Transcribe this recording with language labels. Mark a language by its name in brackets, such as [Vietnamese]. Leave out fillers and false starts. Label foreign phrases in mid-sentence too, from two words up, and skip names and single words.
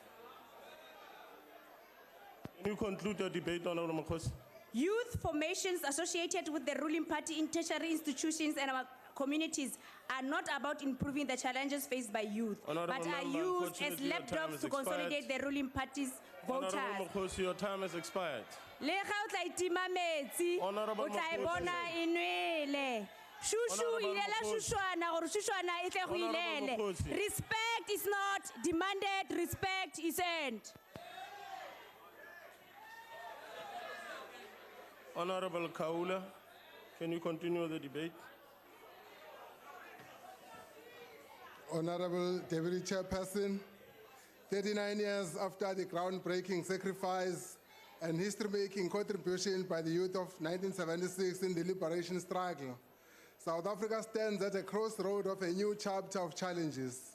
[English] Can you conclude the debate, Honorable Mokhosi? Youth formations associated with the ruling party in tertiary institutions and our communities are not about improving the challenges faced by youth, Honourable but are member, used as unfortunately, your time lapdogs has to consolidate expired. the ruling party's voters. Honorable Mokhosi, your time has expired. [Tswana] Le ga o tla itima metsi, [English] Honourable [Tswana] o tla e [English] Mokhosi. [Tswana] bona e nwele. Shushu [English] Honourable [Tswana] ilela [English] Mokhosi. [Tswana] shushwana gore shushwana e tle go [English] Honourable [Tswana] ilele. [English] Mokhosi. Respect is not demanded, respect is earned. Honorable Kaula, can you continue the debate? Honorable Deputy Chairperson, 39 years after the groundbreaking sacrifice and history-making contribution by the youth of 1976 in the liberation struggle, South Africa stands at a crossroad of a new chapter of challenges.